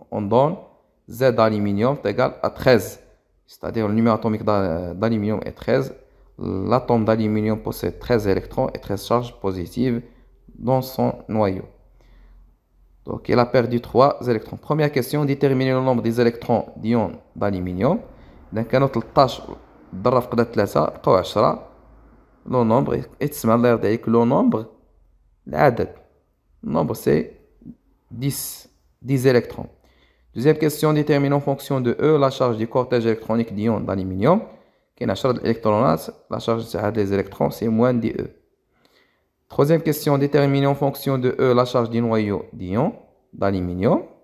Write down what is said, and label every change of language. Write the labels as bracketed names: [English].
[French] On donne Z d'aluminium égale à 13. C'est-à-dire le numéro atomique d'aluminium est 13. L'atome d'aluminium possède 13 électrons et 13 charges positives dans son noyau. Donc, il a perdu 3 électrons. Première question, déterminer le nombre des électrons d'ion d'aluminium. [Arabic] Donc, كانوا 13 ضرب في 3 بقاو 10. Le nombre يتسمى الله يرضي عليك le nombre العدد. [French] Le nombre c'est 10 électrons. Deuxième question, déterminer en fonction de E la charge du cortège électronique d'ion d'aluminium. كاين 10 électrons, la charge des électrons c'est moins dE. Troisième question, déterminer en fonction de E la charge du noyau d'ion d'aluminium.